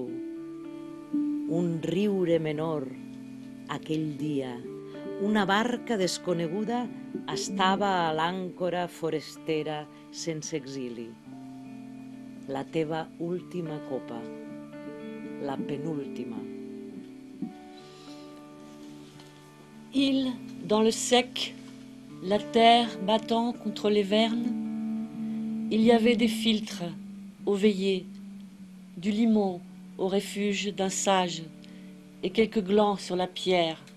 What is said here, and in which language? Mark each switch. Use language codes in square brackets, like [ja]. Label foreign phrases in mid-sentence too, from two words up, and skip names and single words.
[ca] Un riure menor, aquell dia. Una barca desconeguda estava a l'àncora forestera sense exili. La teva última copa, la penúltima. [fr] Île dans le sec, la terre battant contre les vernes, il y avait des filtres aux veillées, du limon au refuge d'un sage et quelques glands sur la pierre.